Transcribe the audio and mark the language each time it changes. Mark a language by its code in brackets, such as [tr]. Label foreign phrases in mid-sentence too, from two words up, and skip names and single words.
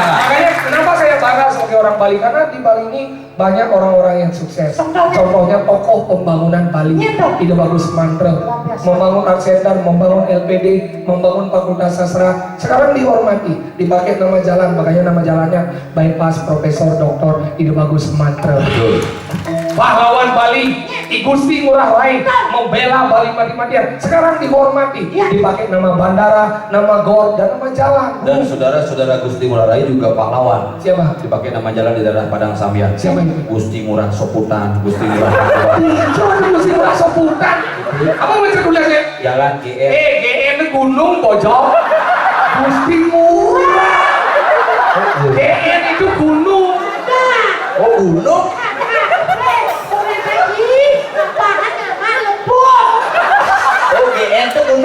[id] Makanya kenapa saya bangga sebagai orang Bali? Karena di Bali ini banyak orang-orang yang sukses. Contohnya tokoh pembangunan Bali, Ide Bagus Mantre, membangun art center, membangun LPD, membangun fakultas sastra. Sekarang dihormati, dipakai nama jalan, makanya nama jalannya Bypass Profesor Dr. Ide Bagus Mantre. Pahlawan Bali, I Gusti Ngurah Rai, membela Bali mati-matian. Sekarang dihormati, dipakai nama bandara, nama gor, dan nama jalan. Dan saudara-saudara Gusti Ngurah Rai juga pahlawan. Siapa? Dipakai nama jalan di daerah Padang Sambian. Siapa itu? Gusti Ngurah Soputan, Gusti Ngurah Pakuan. Jangan Gusti Ngurah Soputan. Apa baca tulisnya? Jalan GR. GN itu gunung pojok. Gusti Ngurah. GN itu gunung. Oh gunung? Oh GN itu gunung.